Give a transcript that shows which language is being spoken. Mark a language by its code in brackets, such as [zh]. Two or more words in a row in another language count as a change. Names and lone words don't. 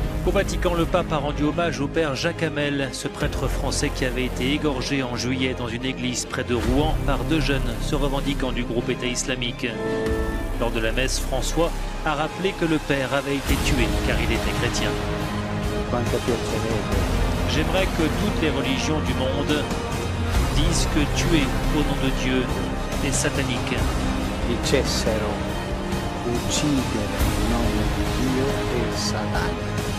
[fr] Au Vatican, le pape a rendu hommage au père Jacques Hamel, ce prêtre français qui avait été égorgé en juillet dans une église près de Rouen par 2 jeunes se revendiquant du groupe État islamique. Lors de la messe, François a rappelé que le père avait été tué car il était chrétien. J'aimerais que toutes les religions du monde disent que tuer au nom de Dieu est satanique. [it] Dicessero uccidere in nome di Dio è satanico.